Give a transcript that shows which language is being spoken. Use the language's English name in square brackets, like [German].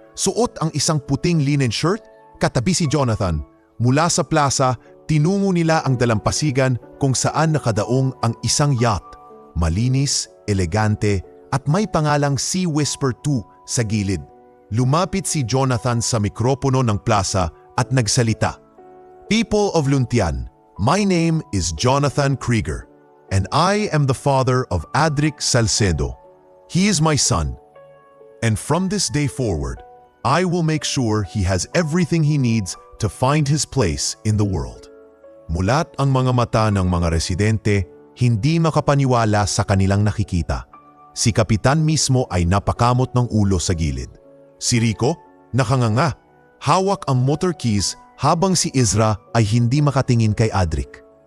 [Filipino] Suot ang isang puting linen shirt, katabi si Jonathan. Mula sa plaza, Tinungo nila ang dalampasigan kung saan nakadaong ang isang yacht, malinis, elegante at may pangalang Sea Whisper 2 sa gilid. Lumapit si Jonathan sa mikropono ng plaza at nagsalita. [English] People of Luntian, my name is Jonathan Krieger, and I am the father of Adric Salcedo. He is my son, and from this day forward, I will make sure he has everything he needs to find his place in the world. [Filipino] Mulat ang mga mata ng mga residente, hindi makapaniwala sa kanilang nakikita. Si Kapitan mismo ay napakamot ng ulo sa gilid. Si Rico, nakanganga, hawak ang motor keys habang si Ezra ay hindi makatingin kay Adric.